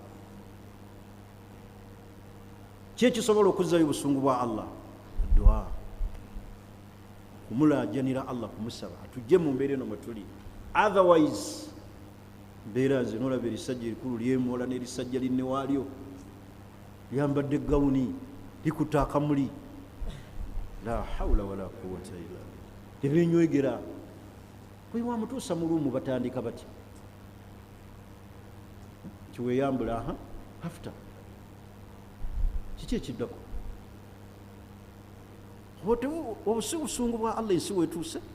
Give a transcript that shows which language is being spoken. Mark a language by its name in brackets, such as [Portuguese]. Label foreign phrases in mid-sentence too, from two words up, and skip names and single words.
[Ganda] Ki ekisobola okuzzayo busungu bwa Allah? Dua, kumulaajanira Allah, kumusaba atujje mu mbeera eno mwe tuli. Otherwise mbeera nze nolaba erisajja erikulu lyemwola n'erisajja linne waalyo lyambadde gawuni likuta akamuli, [Arabic] لا حول ولا قوة إلا بالله, [Ganda] tebenywegera. Bwe wamutuusa mu luumu batandika bati kiweyambula after kiki ekiddako? Obusungu bwa Allah ensi wetuuse.